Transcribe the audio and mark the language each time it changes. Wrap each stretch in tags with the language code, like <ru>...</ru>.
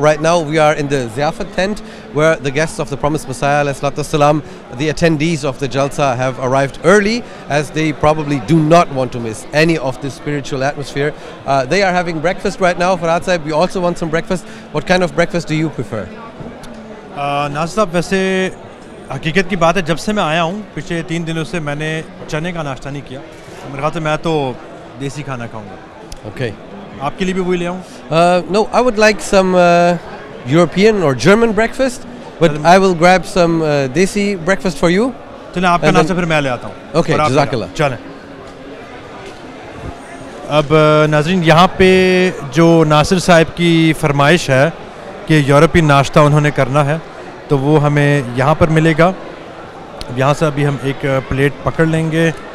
<en>Right now, we are in the Ziyafat tent, where the guests of the Promised Messiah, alayhi salatu wassalam, the attendees of the Jalsa, have arrived early, as they probably do not want to miss any of this spiritual atmosphere. They are having breakfast right now. Farhad Sahib, we also want some breakfast. What kind of breakfast do you prefer?</en> <ur>ناصر صاحب، ویسے حقیقت کی بات ہے، جب سے میں آیا ہوں پچھلے 3 دنوں سے میں نے چنے کا ناشتہ نہیں کیا۔ میرے خیال سے میں تو دیسی کھانا کھاؤں گا۔</ur> <en>Okay.</en> <ur>آپ کے لیے بھی وہی لے آؤں؟</ur> <en>No, I would like some European or German breakfast, but I will grab some desi breakfast for you.</en> <ur>چلیں آپ کا ناشتہ پھر میں لے آتا ہوں۔ Okay, جزاک اللہ۔ چلیں۔ اب ناظرین، یہاں پہ جو ناصر صاحب کی فرمائش ہے کہ یورپی ناشتہ انہوں نے کرنا ہے، تو وہ ہمیں یہاں پر ملے گا۔ یہاں سے ابھی ہم ایک پلیٹ پکڑ لیں گے۔</ur>